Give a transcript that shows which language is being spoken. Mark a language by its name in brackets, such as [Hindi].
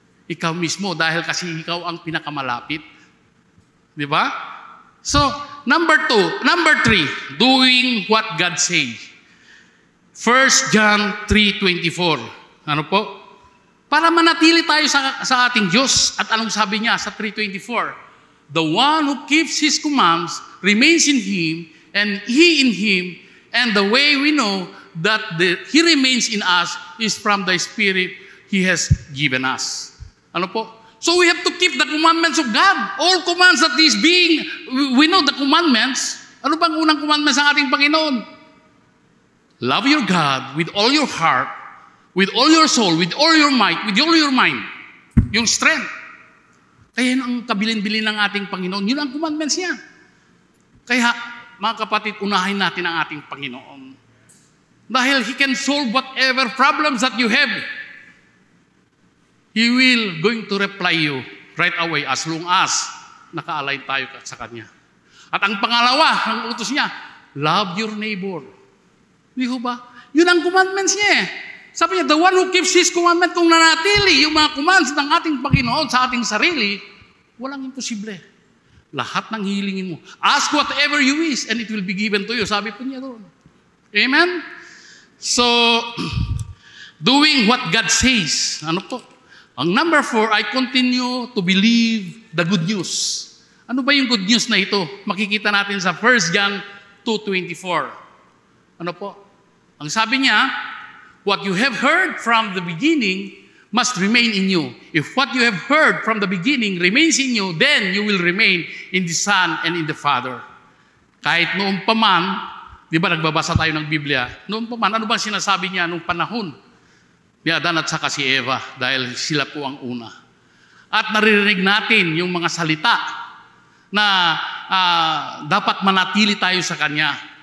[Filipino] Ikaw mismo, dahil kasi ikaw ang pinakamalapit. Di ba? [English] So, number 3, doing what God says. [Filipino] 1 John 3:24. Ano po? Para manatili tayo sa ating Diyos. At anong sabi niya sa 3:24? [English] The one who keeps His commands remains in Him, and He in Him, and the way we know that He remains in us is from the Spirit He has given us. [Filipino] Ano po? [English] So we have to keep the commandments of God. All commands that is being, we know the commandments. [Filipino] Ano bang unang commandments ng ating Panginoon? [English] Love your God with all your heart, with all your soul, with all your might, with all your mind. Yung strength. [Filipino] Kaya yun ang kabilin-bilin ng ating Panginoon. Yun ang commandments niya. Kaya, mga kapatid, unahin natin ang ating Panginoon. [English] Dahil He can solve whatever problems that you have. He will going to reply you right away as long as [Filipino] naka-align tayo sa Kanya. At ang pangalawa, ang utos niya, [English] love your neighbor. [Filipino] Di ba? Yun ang commandments niya. Sabi niya, [English] the one who keeps His commandment, [Filipino] kung nanatili yung mga commands ng ating Panginoon sa ating sarili, walang imposible. Lahat ng hilingin mo. [English] Ask whatever you wish and it will be given to you. [Filipino] Sabi po niya doon. Amen? So, [English] doing what God says. [Filipino] Ano po? [English] Ang number 4, I continue to believe the good news. [Filipino] Ano ba yung good news na ito? Makikita natin sa 1 John 2:24. Ano po? Ang sabi niya, [English] what you have heard from the beginning must remain in you. If what you have heard from the beginning remains in you, then you will remain in the Son and in the Father. [Filipino] Kahit noong paman, di ba nagbabasa tayo ng Biblia, noong paman, ano ba sinasabi niya noong panahon ni Adan at saka si Eva, dahil sila po ang una. At naririnig natin yung mga salita na dapat manatili tayo sa Kanya.